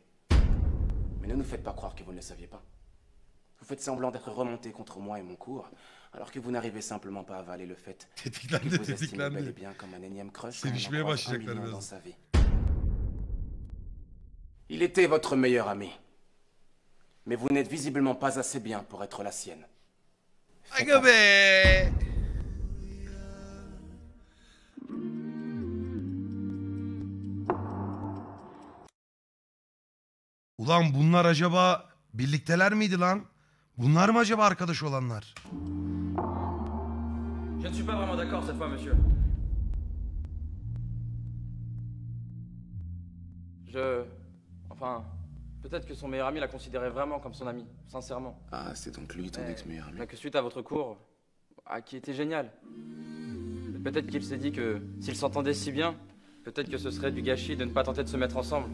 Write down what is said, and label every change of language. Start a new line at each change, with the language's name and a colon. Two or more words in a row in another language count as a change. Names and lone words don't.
French: Mais ne nous faites pas croire que vous ne le saviez pas. Vous faites semblant d'être remonté contre moi et mon cours, alors que vous n'arrivez simplement pas à avaler le fait que vous estimez bel et bien comme un énième crush dans sa vie. Il était votre meilleur ami. Mais vous n'êtes visiblement pas assez bien pour être la sienne.
Turkish: Aga be! Ulan bunlar acaba birlikteler miydi lan? Bunlar mı acaba arkadaş olanlar?
French: Je ne suis pas vraiment d'accord cette fois, monsieur. Enfin, peut-être que son meilleur ami la considérait vraiment comme son ami, sincèrement. Ah, c'est donc lui ton ex-meilleur ami. Mais que suite à votre cours, qui était génial, peut-être qu'il s'est dit que s'ils s'entendaient si bien, peut-être que ce serait du gâchis de ne pas tenter de se mettre ensemble.